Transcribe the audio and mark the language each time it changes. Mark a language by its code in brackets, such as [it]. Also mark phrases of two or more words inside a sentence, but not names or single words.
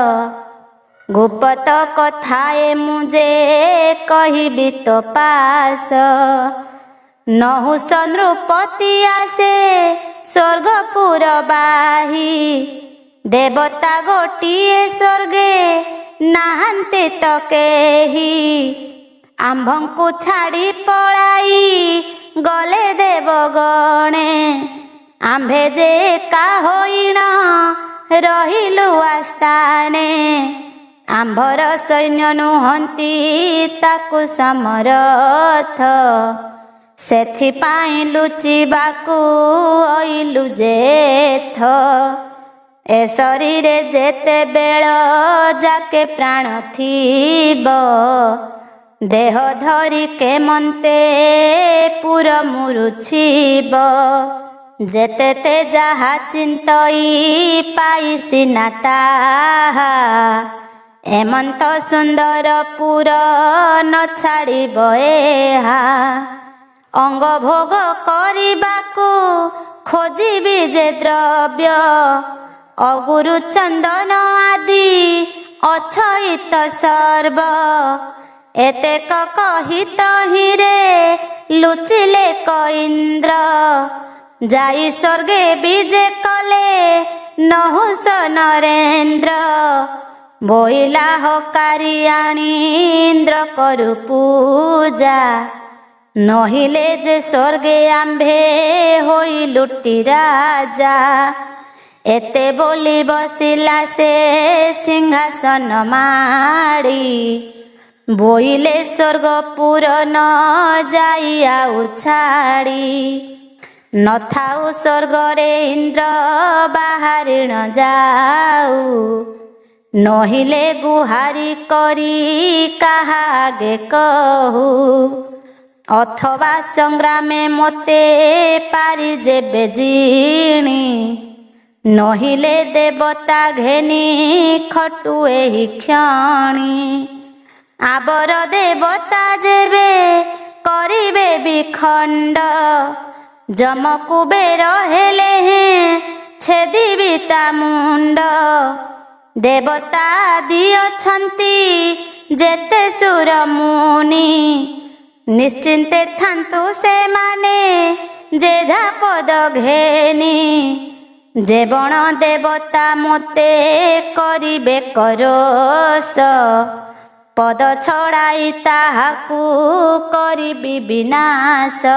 [or] ଗୁପତ କଥାଏ ମୁଝେ କହିବି ତୋ ପାସ ନହୁଷ ନୃପତି ଆସେ ସ୍ୱର୍ଗପୁର ବାହି ଦେବତା ଗୋଟିଏ ସ୍ୱର୍ଗେ ନାହାନ୍ତି ତୋ କେହି ଆମ୍ଭଙ୍କୁ ଛାଡ଼ି ପଳାଇ ଗଲେ ଦେବଗଣେ ଆମ୍ଭେ ଯେ ଏକା ହୋଇଣ ରହିଲୁ ଆସ୍ଥାନେ ଆମ୍ଭର ସୈନ୍ୟ ନୁହନ୍ତି ତାକୁ ସମରଥ ସେଥିପାଇଁ ଲୁଚିବାକୁ ଅଇଲୁ ଯେଥ ଏ ଶରୀରେ ଯେତେ ବେଳ ଯାକେ ପ୍ରାଣ ଥିବ ଦେହ ଧରି କେ ମନ୍ତେ ପୁର ମୁରୁଛିବ ଯେତେ ତେ ଯାହା ଚିନ୍ତଇ ପାଇ ସିନା ତାହା ଏମନ୍ତ ସୁନ୍ଦର ପୁର ନ ଛାଡ଼ିବ ଏହା ଅଙ୍ଗ ଭୋଗ କରିବାକୁ ଖୋଜିବି ଯେ ଦ୍ରବ୍ୟ ଅଗୁରୁ ଚନ୍ଦନ ଆଦି ଅଛଇତ ସର୍ବ ଏତେକ କହିତ ହିରେ ଲୁଚିଲେ ଇନ୍ଦ୍ର ଯାଇ ସ୍ୱର୍ଗେ ବିଜେ କଲେ ନହୁଷ ନରେନ୍ଦ୍ର ବୋଇଲା ହକାରି ଆଣି ଇନ୍ଦ୍ର କରୁ ପୂଜା ନହିଲେ ଯେ ସ୍ୱର୍ଗେ ଆମ୍ଭେ ହୋଇ ଲୁଟି ରାଜା ଏତେ ବୋଲି ବସିଲା ସେ ସିଂହାସନ ମାଡ଼ି ବୋଇଲେ ସ୍ୱର୍ଗପୁର ନ ଯାଇ ଆଉ ଛାଡ଼ି ନ ଥାଉ ସ୍ୱର୍ଗରେ ଇନ୍ଦ୍ର ବାହରି ନ ଯାଉ ନହିଲେ ଗୁହାରି କରି କାହାଗେ କହୁ ଅଥବା ସଂଗ୍ରାମେ ମତେ ପାରି ଯେବେ ଜିଣି ନହିଲେ ଦେବତା ଘେନି ଖଟୁଏ ହି କ୍ଷଣି ଆବର ଦେବତା ଯେବେ କରିବେ ବିଖଣ୍ଡ ଯମ କୁବେର ହେଲେ ହେଁ ଛେଦିବି ତା ମୁଣ୍ଡ ଦେବତା ଆଦି ଅଛନ୍ତି ଯେତେ ସୁର ମୁନି ନିଶ୍ଚିନ୍ତେ ଥାନ୍ତୁ ସେ ମାନେ ଯେଝା ପଦ ଘେନି ଯେ ବଣ ଦେବତା ମତେ କରିବେ କରୋସ ପଦ ଛଡ଼ାଇ ତାହାକୁ କରିବି ବିନାଶ